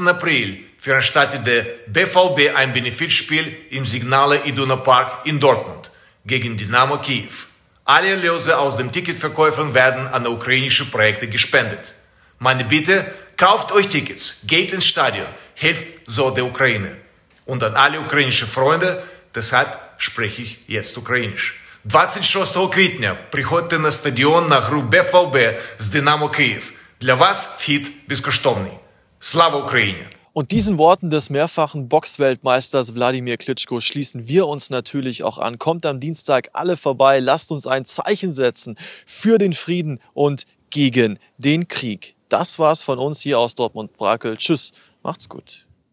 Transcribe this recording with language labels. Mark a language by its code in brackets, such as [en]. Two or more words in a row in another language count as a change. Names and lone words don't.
[de] April veranstaltet der BVB ein Benefitspiel im Signal Iduna Park in Dortmund gegen Dynamo Kiew. Alle Erlöse aus den Ticketverkäufen werden an ukrainische Projekte gespendet. Meine Bitte, kauft euch Tickets, geht ins Stadion, helft so der Ukraine. Und an alle ukrainische Freunde, deshalb spreche ich jetzt ukrainisch. [uk] 26 квітня приходьте на стадіон на гру БФБ з Динамо Київ. Для вас вхід безкоштовний. Слава Україні! [de] Und diesen Worten des mehrfachen Boxweltmeisters Wladimir Klitschko schließen wir uns natürlich auch an. Kommt am Dienstag alle vorbei, lasst uns ein Zeichen setzen für den Frieden und gegen den Krieg. Das war's von uns hier aus Dortmund-Brakel. Tschüss, macht's gut.